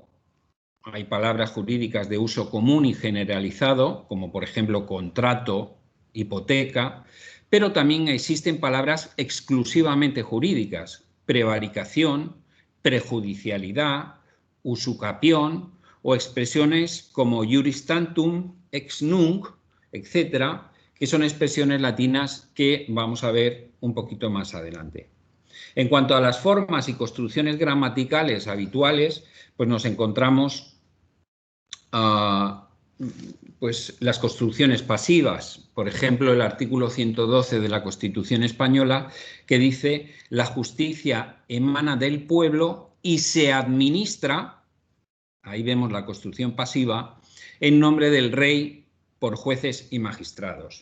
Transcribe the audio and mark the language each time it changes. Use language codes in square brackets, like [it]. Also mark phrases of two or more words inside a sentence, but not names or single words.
[es] Hay palabras jurídicas de uso común y generalizado, como por ejemplo contrato, hipoteca, pero también existen palabras exclusivamente jurídicas: prevaricación, prejudicialidad, usucapión o expresiones como [la] iuris tantum, ex nunc, [es] etcétera, que son expresiones latinas que vamos a ver un poquito más adelante. En cuanto a las formas y construcciones gramaticales habituales, pues nos encontramos pues las construcciones pasivas, por ejemplo, el artículo 112 de la Constitución española, que dice: la justicia emana del pueblo y se administra, ahí vemos la construcción pasiva, en nombre del rey por jueces y magistrados.